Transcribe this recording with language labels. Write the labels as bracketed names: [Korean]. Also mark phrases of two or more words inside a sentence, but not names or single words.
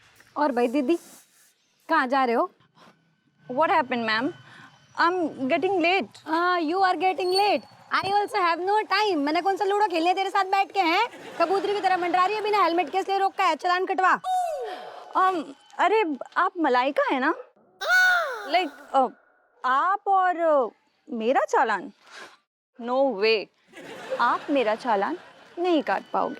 [Hindi] और भाई दीदी कहाँ जा रहे हो? [English] What happened, ma'am? I'm getting late. You are getting late. I also have no time. [Hindi] मैंने कौन सा लूडो खेलने तेरे साथ बैठ के हैं? कबूतरी की तरह मंडरा रही है बिना हेलमेट के, इसलिए रोका है। चालान कटवा। अरे आप मलाइका है ना? लाइक आप और मेरा चालान? [English] No way, [Hindi] आप मेरा चालान नहीं काट पाओगे।